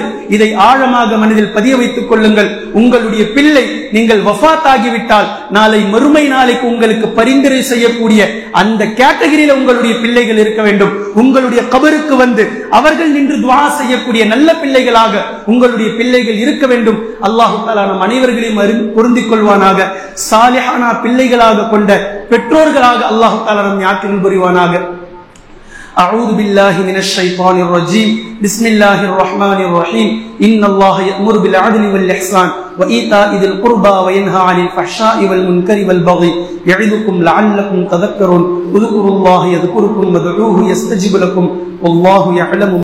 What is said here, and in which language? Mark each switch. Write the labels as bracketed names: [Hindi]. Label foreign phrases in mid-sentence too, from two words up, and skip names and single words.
[Tamil] இதை ஆழமாக மனதில் பதிய வைத்துக் கொள்ளுங்கள். உங்களுடைய பிள்ளை நீங்கள் வஃபாத் ஆகிவிட்டால் நாளை மறுமை நாளைக்கு உங்களுக்கு பரிந்துரை செய்யக்கூடிய அந்த கேட்டகரியில உங்களுடைய பிள்ளைகள் இருக்க வேண்டும். உங்களுடைய கபருக்கு வந்து அவர்கள் நின்று துஆ செய்யக்கூடிய நல்ல பிள்ளைகளாக உங்களுடைய பிள்ளைகள் இருக்க வேண்டும். [Arabic] الله تعالى [Tamil] நம் அனைவர்களையும் பொருந்திக் கொள்வானாக. சாலிஹான பிள்ளைகளாக கொண்ட பெற்றோர்களாக [Arabic] الله تعالى [Tamil] நம் யாத்திரை புரிவானாக. [Arabic] أعوذ بالله من الشيطان الرجيم بسم الله الرحمن الرحيم إن الله يأمر بالعدل والإحسان وإيتاء ذي القربى وينهى عن الفحشاء والمنكر والبغي يعظكم لعلكم تذكرون اذكروا الله يذكركم وادعوه يستجب لكم والله يعلم